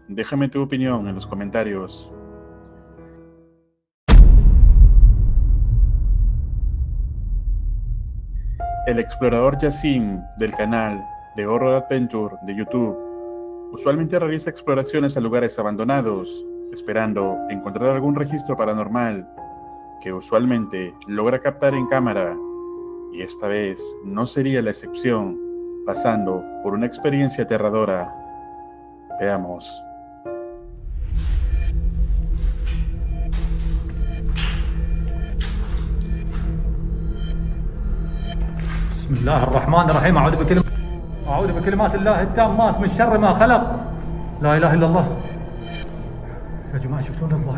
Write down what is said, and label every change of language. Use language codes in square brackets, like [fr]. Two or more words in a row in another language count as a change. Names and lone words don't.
[es] Déjame tu opinión en los comentarios. El explorador Yassim del canal de Horror Adventure de YouTube usualmente realiza exploraciones a lugares abandonados, esperando encontrar algún registro paranormal que usualmente logra captar en cámara, y esta vez no sería la excepción, pasando por una experiencia aterradora. Veamos. [ar] بسم الله الرحمن الرحيم. أعوذ بكلمات الله التامات من شر ما خلق. لا إله إلا الله. يا جماعة شفتون الضوء؟